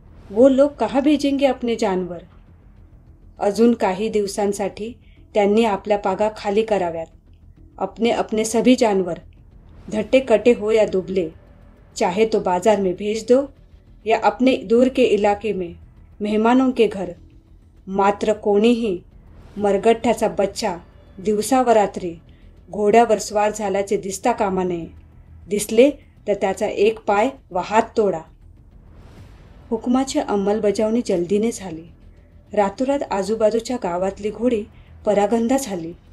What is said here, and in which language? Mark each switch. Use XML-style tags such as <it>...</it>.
<hi>वो लोग कहाँ भेजेंगे अपने जानवर?</hi> <mr>अजून काही दिवसांसाठी त्यांनी आपल्या पागा खाली कराव्यात.</mr> <hi>अपने अपने सभी जानवर, धट्टे कटे हो या दुबले, चाहे तो बाजार में भेज दो या अपने दूर के इलाके में मेहमानों के घर.</hi> <mr>मात्र कोणीही मरगठ्ठ्याचा बच्चा दिवसावरात्री घोड्यावर स्वार झाल्याचे दिसता कामा नये. दिसले तर त्याचा एक पाय व हात तोडा. हुकुमाची अंमलबजावणी जल्दीने झाली. रातोरात आजूबाजूच्या गावातली घोडी परागंदा झाली.</mr>